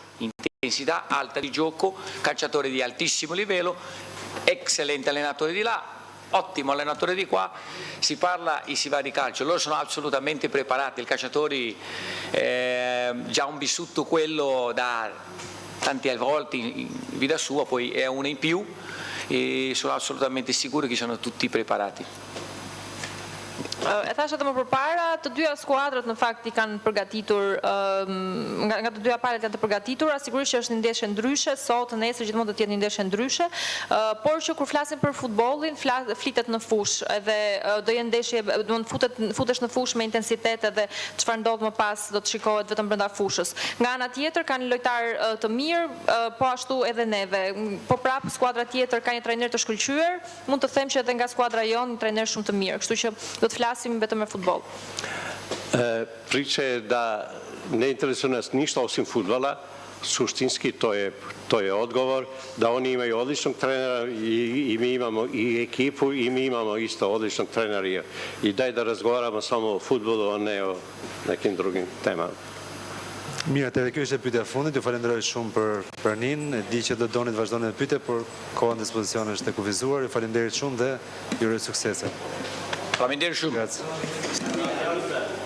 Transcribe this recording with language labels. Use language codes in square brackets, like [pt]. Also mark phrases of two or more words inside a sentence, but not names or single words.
[it] Intensità alta di gioco, calciatori di altissimo livello, eccellente allenatore di là, ottimo allenatore di qua, si parla e si va di calcio. Loro sono assolutamente preparati, i calciatori già hanno vissuto quello da tante volte in vita sua, poi è una in più e sono assolutamente sicuro che sono tutti preparati. [sq] E thashë edhe më përpara, të dyja skuadrat në fakt i kanë përgatitur, nga të dyja palët janë të përgatitura, sigurisht që është një ndeshje ndryshe, sot, nesër gjithmonë do të jetë një ndeshje ndryshe, por që kur flasim për futbollin, flitet në fush, edhe do jenë ndeshje, do të futesh në fush me intensitet edhe çfarë ndodh më pas do të shikohet vetëm brenda fushës. Nga ana tjetër kanë lojtar të mirë, po ashtu edhe neve. Po prap skuadra tjetër ka një trajner të shkëlqyer, mund të them që edhe nga skuadra jonë një trajner shumë të mirë, kështu që do të flasim vetëm me futbol. [sr] Priča je da ne interesuje nas ništa osim fudbala, suštinski to je odgovor, da oni imaju odličnog trenera i mi imamo i ekipu i mi imamo isto odličnog trenera i daj da razgovaramo samo o fudbalu, a ne o nekim drugim temama. [sq] Mirë, edhe kjo ishte pyetja e fundit, ju falenderoj shumë për nin, di që do doni të vazhdoni të pyetje, por koha në dispozicion është e kufizuar, ju falenderit shumë dhe ju uroj suksese. Faleminderit shumë. [it] Grazie.